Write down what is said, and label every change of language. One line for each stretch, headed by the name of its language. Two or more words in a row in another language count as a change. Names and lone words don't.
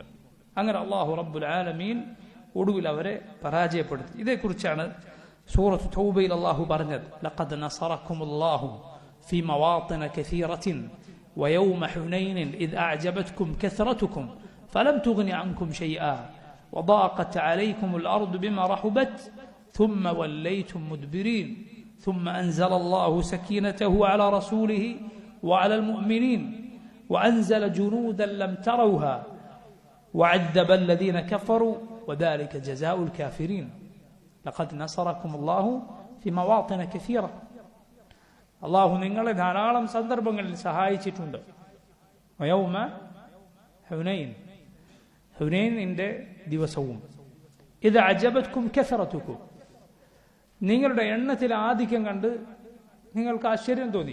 Malayalam: അങ്ങനെ
Arabic: الله رب العالمين
Malayalam: ഒടുവിൽ അവരെ പരാജയപ്പെടുത്തി. ഇതേക്കുറിച്ചാണ് സൂറത്ത് തൗബയിൽ അല്ലാഹു പറഞ്ഞത്,
Arabic: لقد نصركم الله في مواطن كثيرة ويوم حنين إذ أعجبتكم كثرتكم فلم تغن عنكم شيئا وضاقت عليكم الأرض بما رحبت ثم وليتم مدبرين ثم أنزل الله سكينته على رسوله وعلى المؤمنين وأنزل جنودا لم تروها وعذب الذين كفروا وذلك جزاء الكافرين لقد نصركم الله في مواطن كثيرة.
Malayalam: അള്ളാഹു നിങ്ങളെ ധാരാളം സന്ദർഭങ്ങളിൽ സഹായിച്ചിട്ടുണ്ട്.
Arabic: ويوم حنين,
Malayalam: ഹുനൈനിന്റെ ദിവസവും.
Arabic: إذ أعجبتكم كثرتكم,
Malayalam: നിങ്ങളുടെ എണ്ണത്തിൽ ആധിക്യം കണ്ട് നിങ്ങൾക്ക് ആശ്ചര്യം തോന്നി.